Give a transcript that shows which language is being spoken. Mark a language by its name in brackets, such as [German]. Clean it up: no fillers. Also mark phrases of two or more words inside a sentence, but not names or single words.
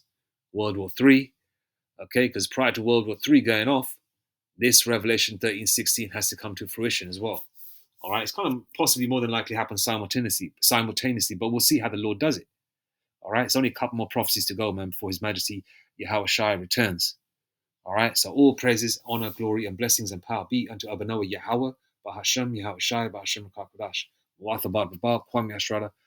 [English] World War III, okay, because prior to World War III going off, this Revelation 13:16 has to come to fruition as well. All right, it's kind of possibly more than likely happen simultaneously, but we'll see how the Lord does it. All right, it's only a couple more prophecies to go, man, before His Majesty Yahweh Shai returns. All right, so all praises, honor, glory, and blessings and power be unto Abanoah Yahweh, Bahashem Yahweh Shai, Bahashem Kakodash, Wathabad Babab, Kwame Ashrada,